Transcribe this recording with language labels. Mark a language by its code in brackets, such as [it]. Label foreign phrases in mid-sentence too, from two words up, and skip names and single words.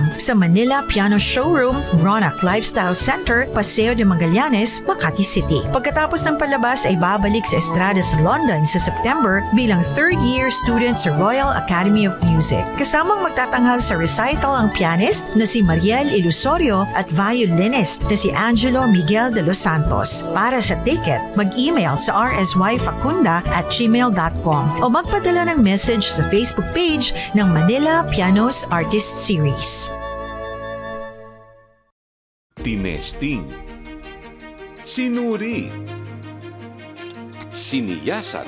[tl] sa Manila Piano Showroom, Ronak Lifestyle Center, Paseo de Magallanes, Makati City. Pagkatapos ng palabas ay babalik sa Estrada sa London sa September bilang [en] third-year student [tl] sa Royal Academy of Music. Kasamang magtatanghal sa recital ang pianist na si Mariel Ilusorio at violinist na si Angelo Miguel de los Santos. Para sa ticket, mag-email sa rsyfacunda@gmail.com o magpadala ng message sa Facebook page ng Manila Pianos Artist Series. tinesting, sinuri, siniyasan.